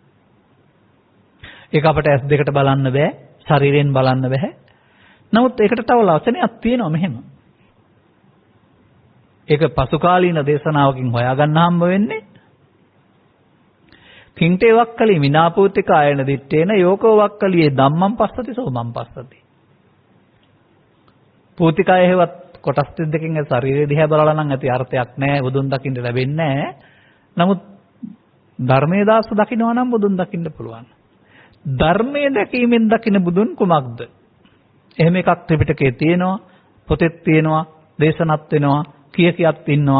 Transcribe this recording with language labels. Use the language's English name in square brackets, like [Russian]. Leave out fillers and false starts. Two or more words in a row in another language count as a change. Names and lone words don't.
[Sinhala] ඒක අපට ඇස් දෙකට බලන්න බෑ, ශරීරයෙන් බලන්න බෑ. නමුත් ඒකට තව ලක්ෂණයක් තියෙනවා මෙහෙම. ඒක පසුකාලීන දේශනාවකින් හොයාගන්න හම්බ වෙන්නේ. [Pali] කිංටේ වක්කලි විනාපූතික ආයන දිත්තේන යෝකෝ වක්කලියේ ධම්මං පස්සති සෝමං පස්සති. [Sinhala] පූතිකය හේවත් කොටස් දෙකකින් ඒ ශරීරය දිහා බලලා නම් ඇති අර්ථයක් නැහැ, බුදුන් දකින්න ලැබෙන්නේ නැහැ. නමුත් ධර්මයේ දාස දකින්නවා නම් බුදුන් දකින්න පුළුවන්. ධර්මයේ දැකීමෙන් දකින්න බුදුන් කුමක්ද? එහෙම එකක් ත්‍රිපිටකයේ තියෙනවා, පොතෙත් තියෙනවා, දේශනත් වෙනවා, කියකියක් ඉන්නවා.